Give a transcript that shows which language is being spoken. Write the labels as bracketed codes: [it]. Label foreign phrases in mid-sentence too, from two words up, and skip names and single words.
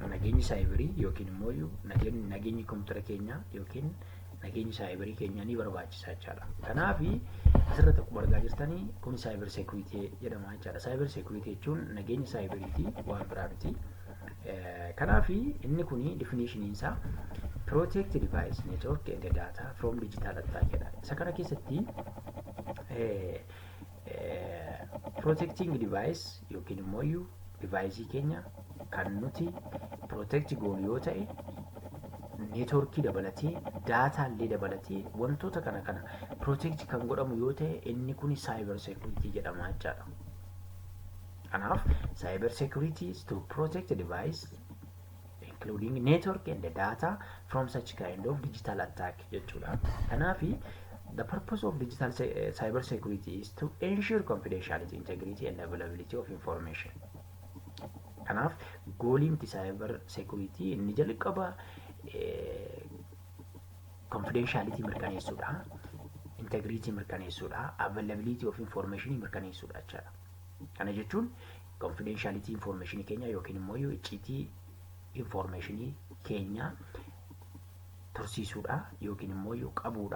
[om] Nageenyi cyberii yookiin immoo nageenyi kompiitara keenya yookiin nageenyi cyberii keenya ni barbaachisaa jechaadha. Kanaafi asirratti akkuma argaa jirtanii kun [en] cyber security [om] jedhama jechaadha. [en] Cyber security [om] jechuun nageenya cyberiiti waan biraa miti. Kanaafi inni kuni [en] definition isaa protect device network and data from digital attack jedha. [om] Isa kana keessatti [en] protecting device [om] yookiin immoo device keenya kan nuti protect goonu yoo ta'e networkii dabalatee data illee dabalatee wantoota kana protect kan godhamu yoo ta'e inni kun [en] cyber security [om] jedhama jechaadha. [en] Kanaaf cyber security is to protect the device including network and the data from such kind of digital attack jechuudha. Kanaafi the purpose of digital cyber security is to ensure confidentiality, integrity and availability of information. [om] Kanaaf gooliin [en] cyber security [om] inni jalqaba confidentiality mirkaneessuudha, integrity mirkaneessuudha, [en] availability of information [om] mirkaneessuudha jechaadha. Kana jechuun [en] confidentiality information [om] keenya yookiin immoo icciitii information keenya tursiisuudha yookiin immoo qabuudha.